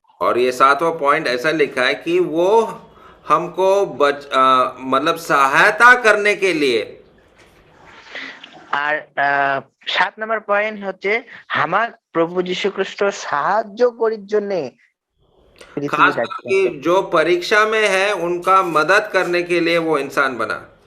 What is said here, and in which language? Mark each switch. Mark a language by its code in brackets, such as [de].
[hi] और ये 7वां पॉइंट ऐसा लिखा है कि वो हमको मतलब सहायता करने के लिए। [bn] আর 7 নম্বর পয়েন্ট হচ্ছে আমার প্রভু যীশু খ্রিস্ট সাহায্য করার জন্য [hi] खास करके जो परीक्षा में है उनका मदद करने के लिए वो इंसान बना।